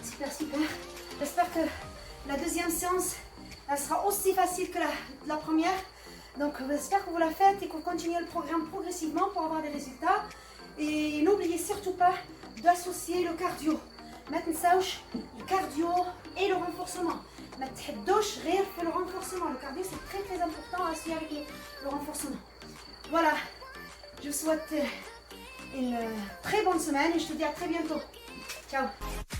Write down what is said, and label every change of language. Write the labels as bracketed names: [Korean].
[French] Super. J'espère que la deuxième séance, elle sera aussi facile que la première. Donc j'espère que vous la faites et que vous continuez le programme progressivement pour avoir des résultats. Et n'oubliez surtout pas d'associer le cardio. [Arabic] ما تنساوش [French] le cardio et le renforcement. [Arabic] ما تحدوش غير في le renforcement. [French] Le cardio c'est très important à associer avec le renforcement. Voilà, je vous souhaite une très bonne semaine et je te dis à très bientôt. Ciao.